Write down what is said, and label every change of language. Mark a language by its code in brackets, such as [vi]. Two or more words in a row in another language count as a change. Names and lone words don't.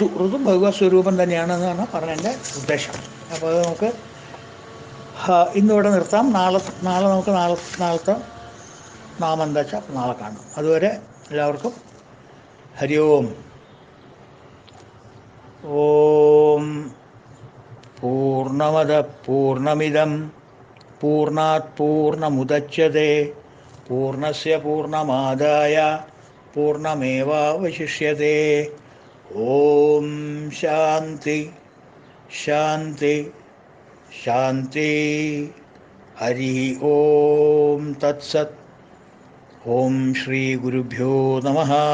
[ml] ഋതു ഭഗവത് സ്വരൂപം തന്നെയാണെന്നാണ് പറഞ്ഞതിൻ്റെ ഉദ്ദേശം. അപ്പോൾ അത് നമുക്ക് ഇന്നിവിടെ നിർത്താം. നാളെ നമുക്ക് നാളത്തെ നാമം എന്താ വെച്ചാൽ നാളെ കാണാം. അതുവരെ എല്ലാവർക്കും [sa] ഹരി ഓം. ഓം പൂർണ്ണമദ പൂർണ്ണമിദം പൂർണ്ണാത് പൂർണ്ണമുദച്യതേ പൂർണ്ണസ്യ പൂർണ്ണമാദായ പൂർണ്ണമേവാവശിഷ്യതേ. ഓം ശാന്തി ശാന്തി ശാന്തി. ഹരി ഓം തത്സത്. ഓം ശ്രീ ഗുരുഭ്യോ നമഃ.